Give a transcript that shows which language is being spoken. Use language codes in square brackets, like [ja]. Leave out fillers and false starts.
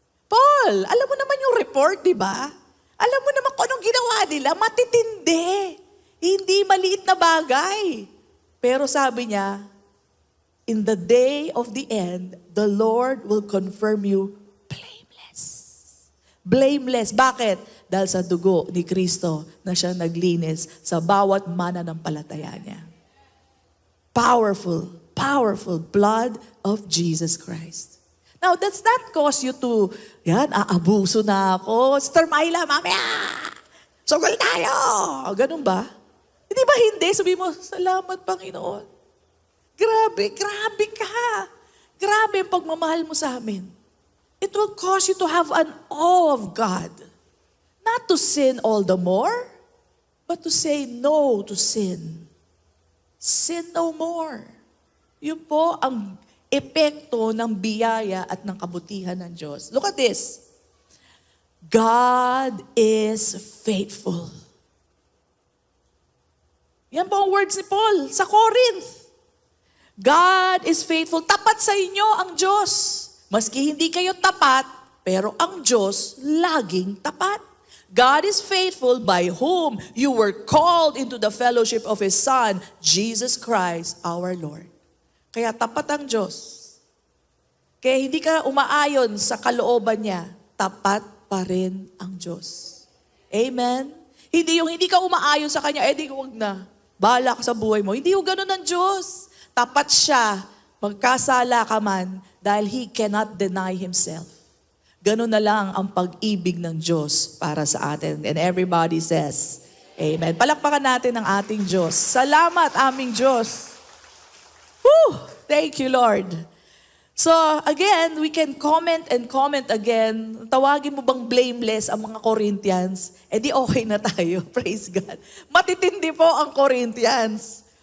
[tl] Paul, alam mo naman yung report, di ba? Alam mo naman kung anong ginawa nila, matitindi. Hindi maliit na bagay. Pero sabi niya, [en] in the day of the end, the Lord will confirm you blameless. [tl] Blameless. Bakit? Dahil sa dugo ni Kristo na siya naglinis sa bawat mananampalataya niya. [en] Powerful, powerful blood of Jesus Christ. Now, does that cause you to, [tl] aabuso na ako. Sister Myla, mamaya! Sugol tayo! Ganun ba? Hindi ba hindi? Sabi mo, salamat Panginoon. Grabe ka. Grabe ang pagmamahal mo sa amin. [en] It will cause you to have an awe of God. Not to sin all the more, but to say no to sin. Sin no more. [tl] Yun po ang epekto ng biyaya at ng kabutihan ng Diyos. [en] Look at this. God is faithful. [tl] Yan po ang words ni Paul sa Corinth. [en] God is faithful. [tl] Tapat sa inyo ang Diyos. Maski hindi kayo tapat, pero ang Diyos laging tapat. [en] God is faithful by whom you were called into the fellowship of His Son, Jesus Christ, our Lord. [tl] Kaya tapat ang Diyos. Kaya hindi ka umaayon sa kalooban niya, tapat pa rin ang Diyos. Amen? Hindi ka umaayon sa Kanya, di huwag na. Bahala ka sa buhay mo. Hindi yung ganun ng Diyos. Tapat siya, magkasala ka man, dahil [en] He cannot deny Himself. [tl] Ganun na lang ang pag-ibig ng Diyos para sa atin. [en] And everybody says, Amen. [tl] Palakpakan natin ang ating Diyos. Salamat aming Diyos. Woo! [en] Thank you, Lord. So, again, we can comment and comment again. [tl] Tawagin mo bang blameless ang mga Corinthians? Di okay na tayo. [en] Praise God. [tl] Matitindi po ang Corinthians.